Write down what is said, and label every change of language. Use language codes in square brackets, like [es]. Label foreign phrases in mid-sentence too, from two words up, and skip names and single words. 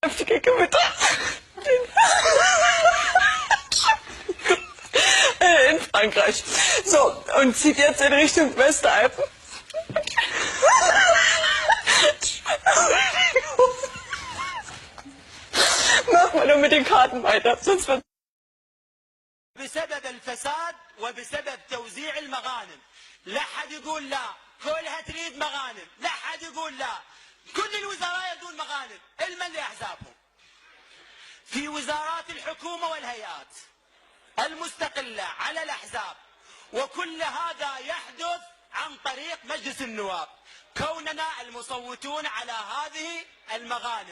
[de] Kicke mit in Frankreich. So, und zieht jetzt in Richtung Westalpen. Mach mal nur mit den Karten weiter, sonst wird [ar] بسبب الفساد وبسبب توزيع المغانم. لا حد يقول لا، كلها تريد مغانم، لا حد يقول لا. كل الوزراء يريدون مغانم، المن لأحزابهم. في وزارات الحكومة والهيئات المستقلة على الأحزاب، وكل هذا يحدث عن طريق مجلس النواب، كوننا المصوتون على هذه المغانم.